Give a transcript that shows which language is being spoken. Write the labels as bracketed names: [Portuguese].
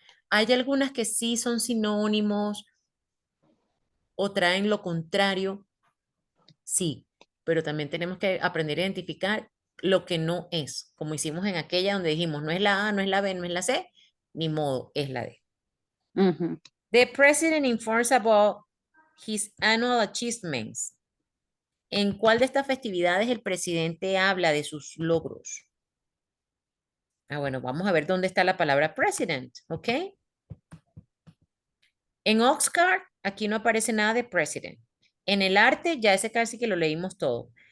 [Spanish] Hay algunas que sí son sinónimos o traen lo contrario, sí, pero también tenemos que aprender a identificar lo que no es, como hicimos en aquella donde dijimos, no es la A, no es la B, no es la C, ni modo, es la D. Ujú. [English] The president informs about his annual achievements. [Spanish] ¿En cuál de estas festividades el presidente habla de sus logros? Ah, bueno, vamos a ver dónde está la palabra president, ¿ok? En Oxcart, aquí no aparece nada de president. En el arte, ya ese casi que lo leímos todo.